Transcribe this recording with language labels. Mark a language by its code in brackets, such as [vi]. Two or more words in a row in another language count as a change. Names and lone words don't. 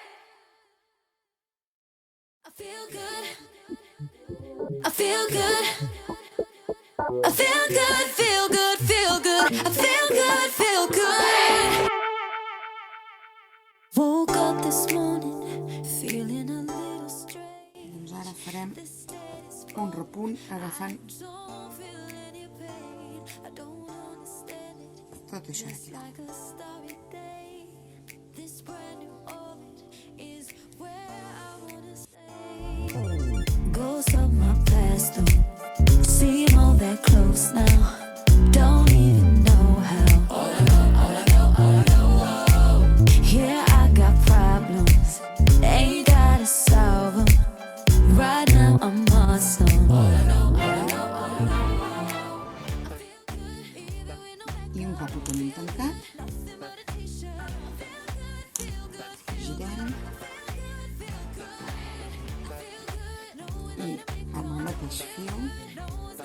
[en] I feel good. I feel good. I feel good, feel good, feel good. I feel good, feel good. Woke up this morning feeling a little strange. [ca] Doncs ara farem un repunt agafant tot això d'aquí. [en] Ghosts of my past don't seem all that close now. Don't even know how. All I know. Yeah, I got problems. Ain't gotta solve them. Right now I'm awesome. [ca] I un cop ho tenim tancat, girem i amb el mateix fil